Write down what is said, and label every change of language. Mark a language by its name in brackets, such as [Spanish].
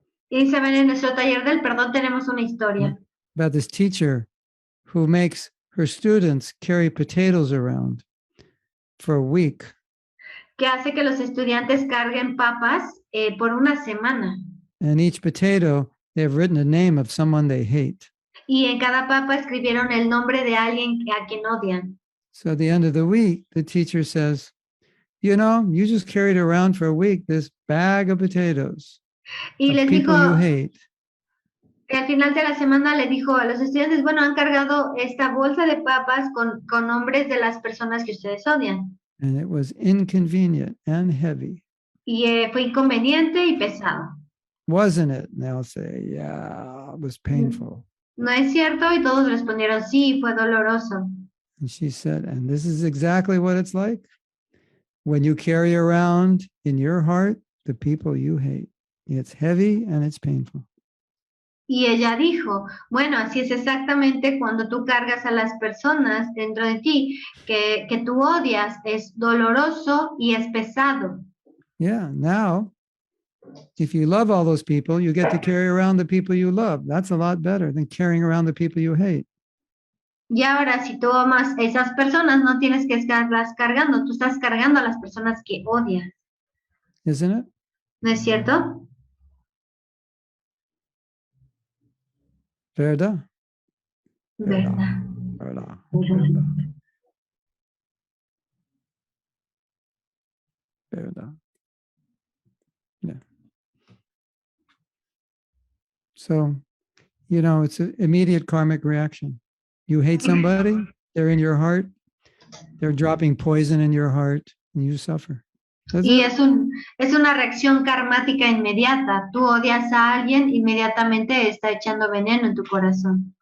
[Spanish] Y saben, en nuestro taller del perdón tenemos una historia [English] about this teacher who makes her students carry potatoes around for a week. [Spanish] que hace que los estudiantes carguen papas por una semana. [English] And each potato, they have written a name of someone they hate. [Spanish] Y en cada papa escribieron el nombre de alguien a quien odian. [English] So at the end of the week, the teacher says, you know, you just carried around for a week this bag of potatoes [Spanish] Y [English] of [Spanish] les [English] people [Spanish] dijo, [English] you hate. [Spanish] que al final de la semana le dijo a los estudiantes, bueno, han cargado esta bolsa de papas con nombres de las personas que ustedes odian. [English] And it was inconvenient and heavy, [Spanish] Y fue inconveniente y pesado. [English] wasn't it? And they'll say, yeah, it was painful. [Spanish] ¿No es cierto? Y todos respondieron, sí, fue doloroso. [English] And she said, and this is exactly what it's like when you carry around in your heart the people you hate. It's heavy and it's painful. [Spanish] Y ella dijo, bueno, así es exactamente cuando tú cargas a las personas dentro de ti que tú odias, es doloroso y es pesado. [English] Yeah, now, if you love all those people, you get to carry around the people you love. That's a lot better than carrying around the people you hate. [Spanish] Y ahora si tú amas a esas personas, no tienes que estarlas cargando, tú estás cargando a las personas que odias. [English] Isn't it? [Spanish] ¿No es cierto? Verdad. ¿Verdad? Verdad. Verdad. Verdad. [English] Yeah. So, you know, it's an immediate karmic reaction. You hate somebody, they're in your heart, they're dropping poison in your heart, and you suffer. That's [Spanish] Y [English] it. [Spanish] es una reacción karmática inmediata. Tú odias a alguien, inmediatamente está echando veneno en tu corazón.